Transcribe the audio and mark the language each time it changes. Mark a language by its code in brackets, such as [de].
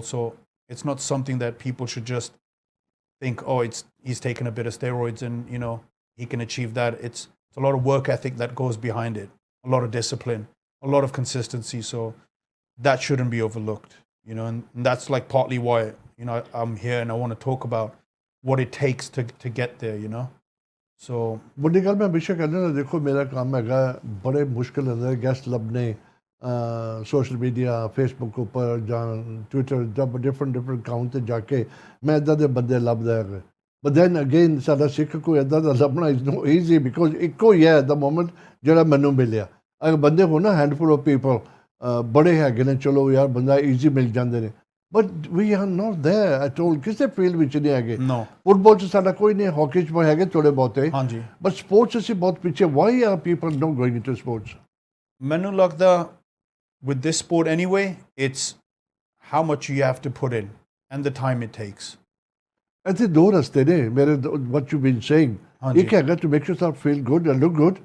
[en] So it's not something that people should just think, oh, he's taken a bit of steroids and, he can achieve that. It's a lot of work ethic that goes behind it, a lot of discipline, a lot of consistency. So that shouldn't be overlooked, and that's like partly why I'm here, and I want to talk about what it takes to get there, so [pa] ਵੱਡੀ ਗੱਲ ਮੈਂ ਹਮੇਸ਼ਾ ਕਹਿੰਦਾ ਨਾ, ਦੇਖੋ ਮੇਰਾ ਕੰਮ ਹੈਗਾ ਬੜੇ ਮੁਸ਼ਕਿਲ ਹੁੰਦਾ ਗੈਸਟ ਲੱਭਣੇ ਸੋਸ਼ਲ ਮੀਡੀਆ ਫੇਸਬੁੱਕ ਉੱਪਰ ਜਾਂ ਟਵਿੱਟਰ ਜਬ ਡਿਫਰੈਂਟ ਅਕਾਊਂਟ 'ਤੇ ਜਾ ਕੇ ਮੈਂ ਇੱਦਾਂ ਦੇ ਬੰਦੇ ਲੱਭਦਾ ਹੈਗਾ. [en] but then again [pa] ਸਾਡਾ ਸਿੱਖ ਕੋਈ ਇੱਦਾਂ ਦਾ ਲੱਭਣਾ [en] is no easy, because [pa] ਇੱਕੋ ਹੀ ਹੈ [en] at the moment [pa] ਜਿਹੜਾ ਮੈਨੂੰ ਮਿਲਿਆ. ਅਗਰ ਬੰਦੇ ਹੋ ਨਾ [en] handful of people [pa] ਬੜੇ ਹੈਗੇ ਨੇ, ਚਲੋ ਯਾਰ ਬੰਦਾ ਈਜ਼ੀ ਮਿਲ ਜਾਂਦੇ ਨੇ. [en] But we are not there at all. [pa] ਕਿਸੇ ਫੀਲਡ ਵਿੱਚ ਨਹੀਂ ਹੈਗੇ. ਫੁੱਟਬਾਲ 'ਚ ਸਾਡਾ ਕੋਈ ਨਹੀਂ, ਹਾਕੀ 'ਚ ਹੈਗੇ ਥੋੜ੍ਹੇ ਬਹੁਤੇ. ਹਾਂਜੀ. ਬਟ ਸਪੋਰਟਸ ਅਸੀਂ ਬਹੁਤ ਪਿੱਛੇ. [en] Why are people not going into sports? [pa] ਮੈਨੂੰ ਲੱਗਦਾ [en] with this sport anyway, it's how much you have to put in and the time it takes. [pa] ਇੱਥੇ ਦੋ ਰਸਤੇ ਨੇ ਮੇਰੇ [en] what you've been saying. [pa] ਹਾਂਜੀ। ਇੱਕ ਹੈਗਾ [en] to make yourself feel good and look good,